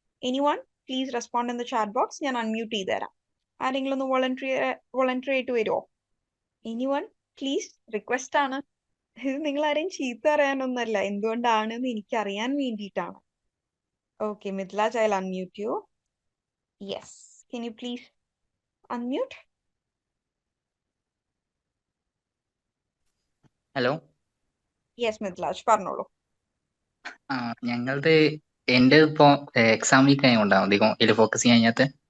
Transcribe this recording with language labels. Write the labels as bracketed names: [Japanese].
[English] Anyone please respond in the chat box. [Malayalam] ഞാൻ unmute ചെയ്ത് തരാം. ആരെങ്കിലും ഒന്ന് വോളണ്ടറി ആയിട്ട് വരുമോ? എനിവൺ പ്ലീസ്, റിക്വസ്റ്റ് ആണ്. ഇത് നിങ്ങൾ ആരെയും ചീത്ത അറിയാനൊന്നല്ല, എന്തുകൊണ്ടാണെന്ന് എനിക്കറിയാൻ വേണ്ടിയിട്ടാണ്. [English] Okay, Midlaj, I'll unmute you. Yes. Can you please unmute? Hello. [Malayalam] Yes, Midlaj, പറഞ്ഞോളൂ. ഞങ്ങളുടെ എൻ്റെ ഇപ്പോ എക്സാം വീക്ക് ആയതുകൊണ്ടാണ് അധികം ഇതിൽ ഫോക്കസ് ചെയ്യാൻ കഴിഞ്ഞാൽ.